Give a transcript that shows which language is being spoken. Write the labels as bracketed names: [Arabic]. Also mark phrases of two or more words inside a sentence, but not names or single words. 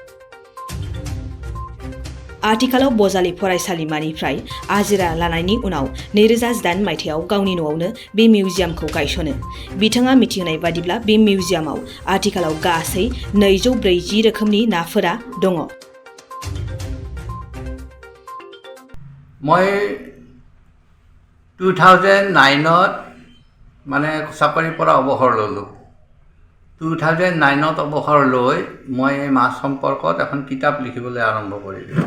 [Bodo] आथिखालाव बजालि फरायसालिमानिफ्राय आजिरा लानायनि उनाव 2018 मायथाइयाव गावनि न'आवनो बे मिउजियामखौ गायसनो। बिथाङा मिथिहोनाय बादिब्ला बे मिउजियामाव आथिखालाव गासै 240 रोखोमनि नाफोरा दङ। [Assamese] মই 2009 মানে চাকৰিৰ পৰা অৱসৰ ল'লোঁ। 2009 অৱসৰ লৈ মই মাছ সম্পৰ্কত এখন কিতাপ লিখিবলৈ আৰম্ভ কৰিলোঁ।